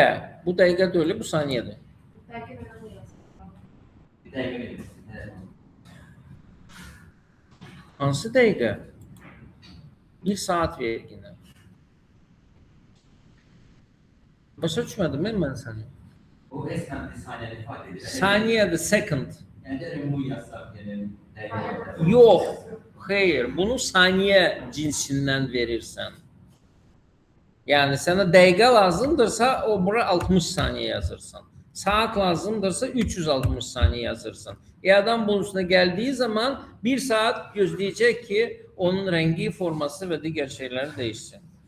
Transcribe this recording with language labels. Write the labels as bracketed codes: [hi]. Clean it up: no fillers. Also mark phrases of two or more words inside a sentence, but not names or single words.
[az] Bu dəqiqə deyil, bu saniyədir. Rəngi verdən bu yazılır. Bir dəqiqə verirsin. Hansı dəqiqə? 1 saat verginə. Başa düşmədim mən səni. [tr] O resmen bir saniyede ifade edilir. [az] Saniyədir, second. [tr] Yani de remove yazsak yani. [az] Dəqiqə. Yox, xeyr, bunu saniyə cinsindən verirsən. Yəni sənə dəqiqə lazımdırsa, o bura 60 saniyə yazırsan. Saat lazımdırsa 360 saniyə yazırsan. Adam bunun üstünə gəldiyi zaman 1 saat gözləyəcək ki, onun rəngi, forması və digər şeyləri dəyişsin.